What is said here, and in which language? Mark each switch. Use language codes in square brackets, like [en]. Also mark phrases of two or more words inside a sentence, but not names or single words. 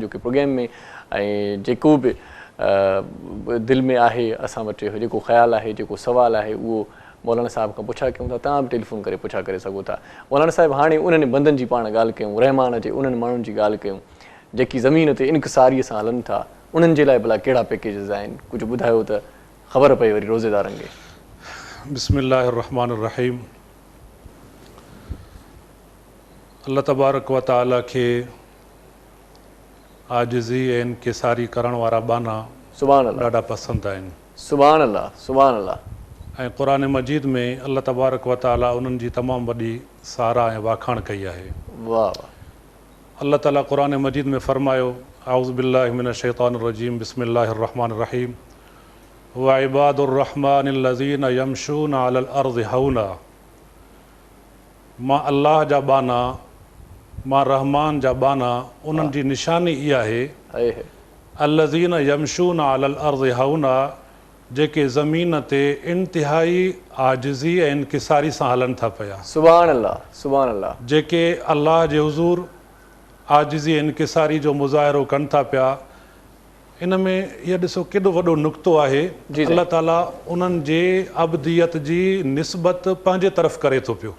[sd] जो कि प्रोग्राम में, ऐं जेको बि दिलि में आहे असां वटि जेको ख़्यालु आहे, जेको सुवालु आहे, उहो मौलाना साहिब खां पुछा कयूं था। तव्हां बि टेलीफोन करे पुछा करे सघो था। मौलाना साहिबु, हाणे उन्हनि बंदनि जी पाण ॻाल्हि कयूं, रहमान जे उन्हनि माण्हुनि जी ॻाल्हि कयूं जेकी ज़मीन ते इनक़सारीअ सां हलनि था, उन्हनि जे लाइ भला कहिड़ा पैकेजिस आहिनि? कुझु ॿुधायो त ख़बर पए वरी रोज़ेदारनि खे। [ar] بسم الله الرحمن الرحيم. الله تبارك وتعالى [sd] खे आजिज़ी ऐं इनकिसारी करण वारा बाना [ar] سبحان الله [sd] ॾाढा पसंदि आहिनि। [ar] سبحان الله، سبحان الله. [sd] ऐं क़ुरान मजीद में [ar] الله تبارك وتعالى [sd] उन्हनि जी तमामु वॾी साराह ऐं वाखाण कई आहे। वाह वाह। [ar] الله تعالى [sd] क़ुरान मजीद में फरमायो, [ar] أعوذ بالله من الشيطان الرجيم، بسم الله الرحمن الرحيم، وعباد الرحمن الذين يمشون على الأرض هونا. [sd] मां अल्लाह जा बाना, मां रहमान जा बाना, उन्हनि जी निशानी इहा आहे, [ar] الذين يمشون على الأرض هونا, [sd] जेके ज़मीन ते इंतिहाई आजिज़ी ऐं इनकिसारी सां हलनि था पिया, [ar] سبحان الله، سبحان الله. [sd] जेके अल्लाह जे हुज़ूर आजिज़ी ऐं इनकिसारी जो मुज़ाहिरो कनि था पिया, इन में इहा ॾिसो केॾो वॾो नुक़्तो आहे। जी। [ar] الله تعالى [sd] उन्हनि जे अब्दियत जी निस्बत पंहिंजे तरफ़ करे थो पियो।